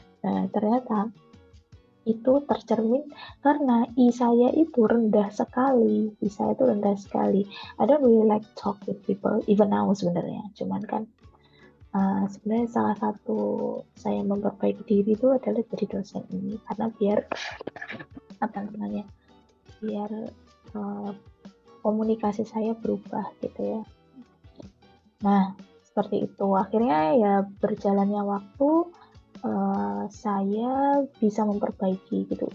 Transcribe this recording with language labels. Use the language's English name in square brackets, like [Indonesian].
[Indonesian] Nah ternyata itu tercermin karena I saya itu rendah sekali. I saya itu rendah sekali. [English] I don't really like talk with people even now [Indonesian] sebenarnya. Cuman kan sebenarnya salah satu saya memperbaiki diri itu adalah jadi dosen ini, karena biar biar komunikasi saya berubah gitu ya. Nah seperti itu, akhirnya ya berjalannya waktu saya bisa memperbaiki gitu.